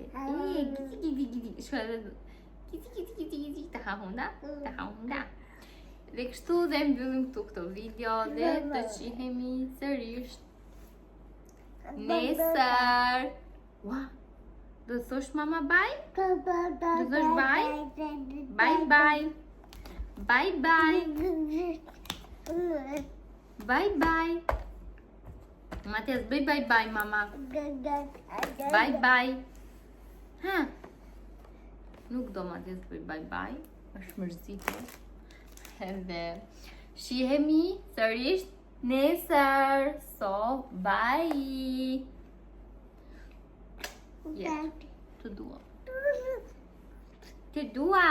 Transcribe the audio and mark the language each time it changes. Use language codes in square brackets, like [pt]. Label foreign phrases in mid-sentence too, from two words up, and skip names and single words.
[sq] Giti. Shko edhe giti, të hahunda. Dhe kështu dhe mbyllim këtu këto video dhe të qihemi sërish nesër. Ua, do të thosh mama bye? Do të thosh bye? Bye. Bye. Matias, bye mama. Bye. Ha? Nuk do Matias të bye. Është mërzitur. Edhe shihemi sërish nesër. [en] So, bye. [sq] Të dua.